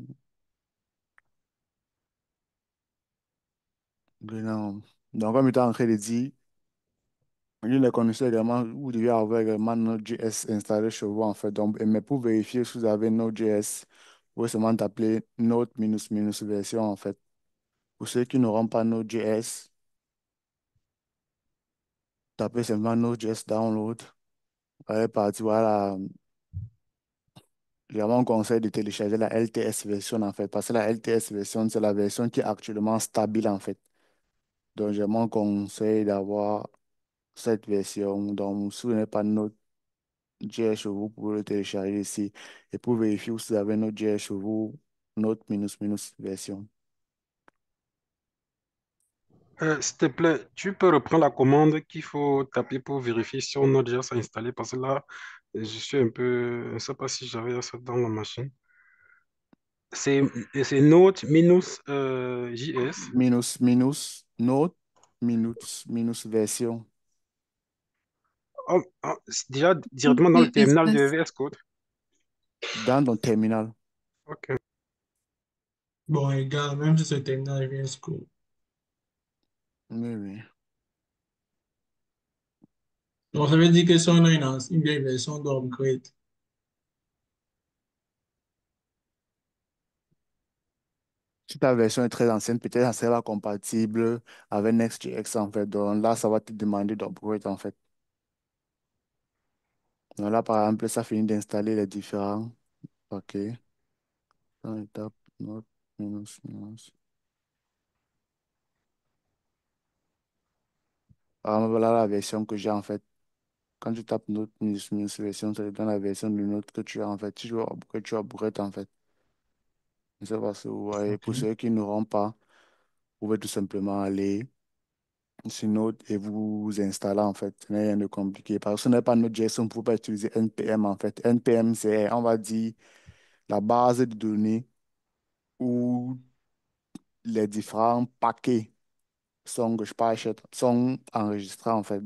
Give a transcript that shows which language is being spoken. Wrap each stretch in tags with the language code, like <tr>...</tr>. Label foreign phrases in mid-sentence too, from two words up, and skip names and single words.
<fr>Non. Donc, comme il était en train de dire, une des conditions également, vous devez avoir également Node.js installé chez vous, en fait. Donc, mais pour vérifier si vous avez Node.js, vous pouvez seulement taper Node</fr> <en>minus minus version,</en> <fr>en fait. Pour ceux qui n'auront pas Node.js, tapez simplement Node.js download. Vous allez partir, voilà. J'ai vraiment un conseil de télécharger la LTS version, en fait. Parce que la LTS version, c'est la version qui est actuellement stable, en fait. Donc, j'ai mon conseil d'avoir cette version. Donc, si vous n'avez pas Node.js chez vous, vous pouvez le télécharger ici. Et pour vérifier si vous avez Node.js chez vous,</fr> <en>Node minus minus version.</en> <fr>S'il te plaît, tu peux reprendre la commande qu'il faut taper pour vérifier si on a déjà ça installé parce que là, je suis un peu, je ne sais pas si j'avais ça dans la machine. C'est c'est Note minus JS.</fr> <en>Minus minus Node minus minus version.</en> <fr>Oh, oh, c'est déjà directement dans le terminal de CSS. VS Code. Dans ton terminal. Ok. Bon, égal, même si c'est terminal VS Code. Oui, oui. Donc, ça veut dire que si on a une vieille version d'upgrade, Si ta version est très ancienne, peut-être ça sera compatible avec Next.js, en fait. Donc là, ça va te demander d'upgrade, en fait. Donc là, par exemple, ça finit d'installer les différents paquets. Dans l'étape Node</fr> <en>minus minus.</en> <fr>Par exemple, voilà la version que j'ai, en fait. Quand tu tapes Node</fr> <en>minus minus version,</en> <fr>ça te donne la version de Node que tu as, en fait. Si tu veux upgrade, tu upgrades, en fait. Je sais pas si vous voyez. OK. Pour ceux qui n'auront pas, vous pouvez tout simplement aller. sur Node et vous installez en fait. Ce n'est rien de compliqué. Parce que ce n'est pas Node.js, on ne peut pas utiliser NPM en fait. NPM, c'est, on va dire, la base de données où les différents paquets sont, que je pas, sont enregistrés en fait.</fr>